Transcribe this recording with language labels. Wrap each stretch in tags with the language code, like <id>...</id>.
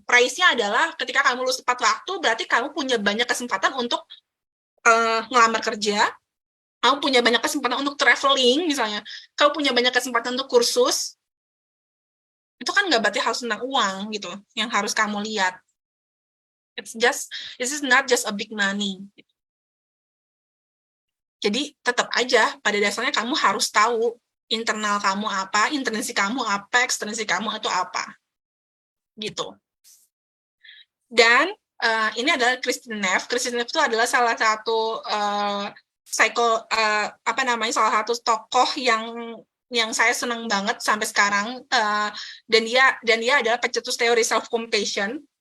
<id>Price-nya adalah ketika kamu lulus tepat waktu, berarti kamu punya banyak kesempatan untuk ngelamar kerja, kamu punya banyak kesempatan untuk traveling misalnya, kamu punya banyak kesempatan untuk kursus, itu kan nggak berarti harus tentang uang gitu, yang harus kamu lihat.</id> <en>This is not just a big money.</en> <id>Jadi tetap aja pada dasarnya kamu harus tahu internal kamu apa, intrinsik kamu apa, ekstrinsik kamu itu apa. Gitu. Dan ini adalah Kristin Neff. Kristin Neff itu adalah salah satu salah satu tokoh yang saya senang banget sampai sekarang, dan dia adalah pencetus teori self compassion.</id>